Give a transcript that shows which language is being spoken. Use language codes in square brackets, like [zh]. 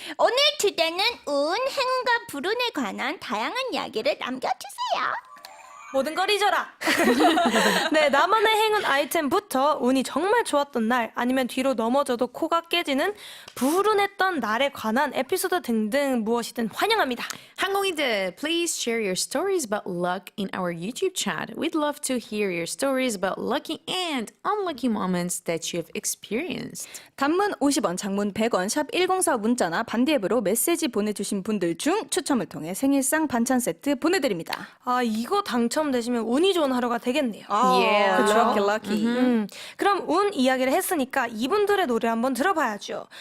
[ko] 오늘 주제는 운, 행운과 불운에 관한 다양한 이야기를 남겨주세요. 모든 걸 잊어라. 네, 나만의 행운 아이템부터 운이 정말 좋았던 날, 아니면 뒤로 넘어져도 코가 깨지는 불운했던 날에 관한 에피소드 등등 무엇이든 환영합니다. [en] 항공이들, please share your stories about luck in our YouTube chat. We'd love to hear your stories about lucky and unlucky moments that you have experienced. [ko] 단문 50원, 장문 100원, 샵 1045 문자나 반디 앱으로 메시지 보내주신 분들 중 추첨을 통해 생일상 반찬 세트 보내드립니다. 아, 이거 당첨되시면 운이 좋은 하루가 되겠네요. 아, 그쵸? 럭키 럭키. 그럼 운 이야기를 했으니까 이분들의 노래 한번 들어봐야죠.